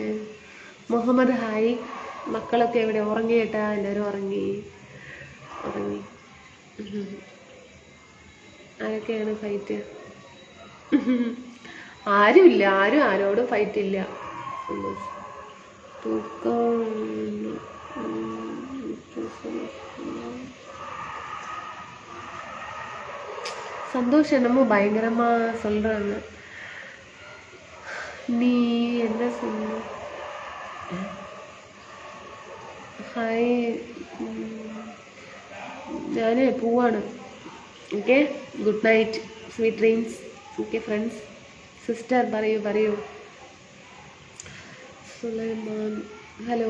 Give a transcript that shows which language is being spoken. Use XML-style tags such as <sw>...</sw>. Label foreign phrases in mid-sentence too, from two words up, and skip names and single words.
<ml>മുഹമ്മദ് ഹായ്. മക്കളൊക്കെ എവിടെ? ഉറങ്ങി കേട്ടാ, എല്ലാവരും ഉറങ്ങി. ആരൊക്കെയാണ് ഫൈറ്റ്? ആരുമില്ല, ആരോടും ഫൈറ്റ് ഇല്ല.</ml> <ta>തൂക്കം சந்தோஷ் என்னமோ பயங்கரமா சொல்றாங்க. நீ என்ன சொன்ன?</ta> <ml>ഹായ്, ഞാൻ പോവാണ്.</ml> <en>okay, good night, sweet dreams. okay friends.</en> <ml>സിസ്റ്റർ പറയൂ. സുലൈമാൻ ഹലോ.</ml>